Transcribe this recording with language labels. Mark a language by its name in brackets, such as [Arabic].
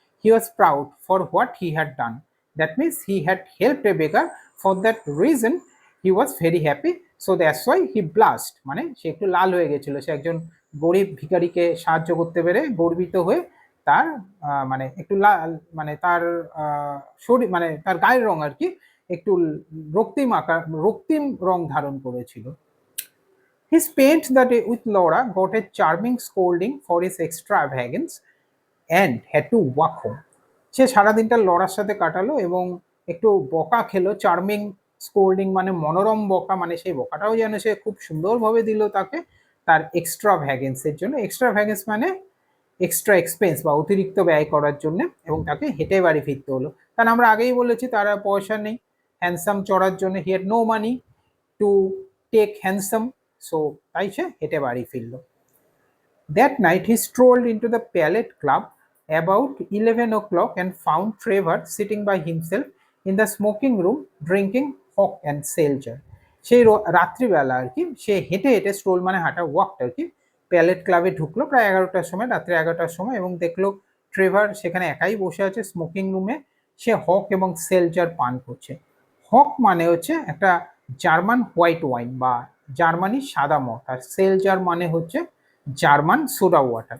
[English] he was proud for what he had done, that means he had helped a baker, for that reason he was very happy, so that's why he blast, [Bangla] মানে সে একটু লাল হয়ে গেছিল। সে একজন গরিব ভিখারিকে সাহায্য করতে পেরে গর্বিত হয়ে তার মানে একটু লাল, মানে তার শরীর মানে তার গায়ের রং আর কি একটু রক্তিম রং ধারণ করেছিল। [English] He spent the day with Laura, got a charming scolding for his extravagance and had to walk home. [Bangla] সে সারাদিনটা লরার সাথে কাটালো এবং একটু বকা খেলো। চার্মিং স্কোল্ডিং মানে মনোরম বকা, মানে সেই বকাটাও যেন সে খুব সুন্দরভাবে দিল তাকে তার এক্সট্রা ভ্যাগেন্সের জন্য। এক্সট্রা ভ্যাগেন্স মানে এক্সট্রা এক্সপেন্স বা অতিরিক্ত ব্যয় করার জন্য, এবং তাকে হেঁটে বাড়ি ফিরতে হলো। কারণ আমরা আগেই বলেছি তার পয়সা নেই হ্যান্ডসাম চড়ার জন্য, [English] he had no money to take hansom, [Bangla] so তাই সে হেঁটে বাড়ি ফিরল। [English] That night he strolled into the Palette Club about 11 o'clock and found Trevor sitting by himself in the smoking room drinking hock and seltzer. [Bangla] সেই রাত্রিবেলা আর কি সে হেঁটে হেঁটে, stroll মানে হাঁটা, ওয়াকটা আর কি, প্যালেট ক্লাবে ঢুকলো প্রায় 11টার সময়, রাত্রে 11টার সময়, এবং দেখলো ট্রেভার সেখানে একাই বসে আছে স্মোকিং রুমে। সে হক এবং সেলজার পান করছে। হক মানে হচ্ছে একটা জার্মান হোয়াইট ওয়াইন বা জার্মানি সাদা মদ, আর সেলজার মানে হচ্ছে জার্মান সোডা ওয়াটার।